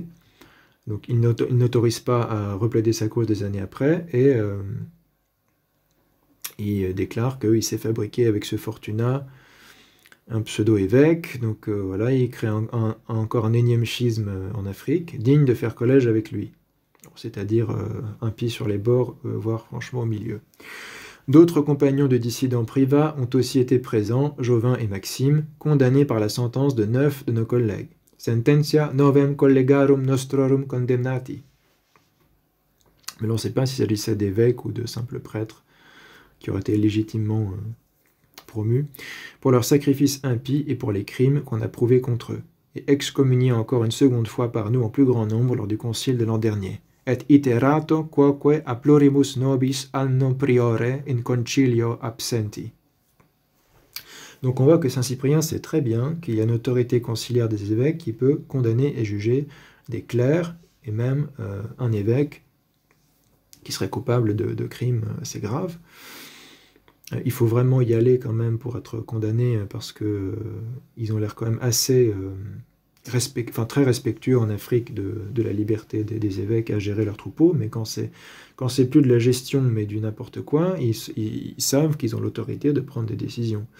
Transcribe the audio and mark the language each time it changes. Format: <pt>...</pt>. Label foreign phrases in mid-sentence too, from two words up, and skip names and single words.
<fr>Donc il n'autorise pas à replaider sa cause des années après, et il déclare qu'il s'est fabriqué avec ce Fortunat un pseudo-évêque, donc voilà, il crée encore un énième schisme en Afrique, digne de faire collège avec lui, c'est-à-dire un pied sur les bords, voire franchement au milieu. D'autres compagnons de dissidents Privat ont aussi été présents, Jovin et Maxime, condamnés par la sentence de 9 de nos collègues.</fr> <la>Sententia novem collegarum nostrorum condemnati.</la> <fr>Mais là, on ne sait pas s'il s'agissait d'évêques ou de simples prêtres qui auraient été légitimement promus, pour leur sacrifice impie et pour les crimes qu'on a prouvés contre eux, et excommuniés encore une seconde fois par nous en plus grand nombre lors du concile de l'an dernier.</fr> <la>et iterato quoque a plurimus nobis anno priore in concilio absenti.</la> <fr>Donc on voit que Saint Cyprien sait très bien qu'il y a une autorité conciliaire des évêques qui peut condamner et juger des clercs, et même un évêque qui serait coupable de crimes assez graves. Il faut vraiment y aller quand même pour être condamné, parce que ils ont l'air quand même assez très respectueux en Afrique de la liberté des évêques à gérer leurs troupeaux, mais quand c'est plus de la gestion mais du n'importe quoi, ils savent qu'ils ont l'autorité de prendre des décisions.</fr>